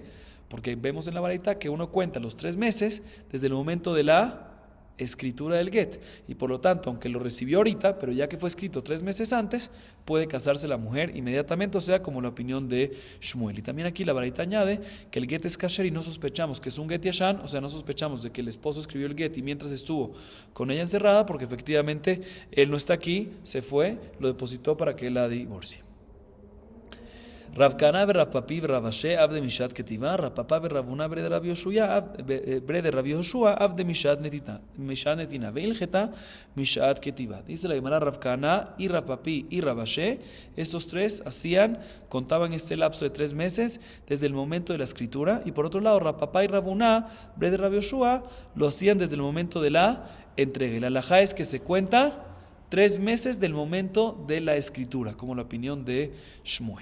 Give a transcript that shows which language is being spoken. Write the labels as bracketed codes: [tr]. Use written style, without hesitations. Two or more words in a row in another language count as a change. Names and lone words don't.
[es] Porque vemos en la Baraitá que uno cuenta los 3 meses desde el momento de la escritura del get, y por lo tanto, aunque lo recibió ahorita, pero ya que fue escrito 3 meses antes, puede casarse la mujer inmediatamente, o sea, como la opinión de Shmuel. Y también aquí la Baraitá añade que el get es kasher y no sospechamos que es un [he] גט ישן, [es] o sea, no sospechamos de que el esposo escribió el get y mientras estuvo con ella encerrada, porque efectivamente él no está aquí, se fue, lo depositó para que la divorcie. [arc] Rav Kana ורב פפי ורב אשי אב דמשעת כתיבה, רב פפא ורב הונא ברי דרב יהושע אב דמשעת נתינה, והלכתה משעת כתיבה. [es] Dice la Gemara, Rav Kana y Rav Papi y Rav Ashe, estos 3 contaban este lapso de 3 meses desde el momento de la escritura, y por otro lado Rav Papá y Rav Huná, [arc] בריה ד [es] Rav Yoshua, lo hacían desde el momento de la entrega. Y la halajá es que se cuenta 3 meses del momento de la escritura, como la opinión de Shmuel.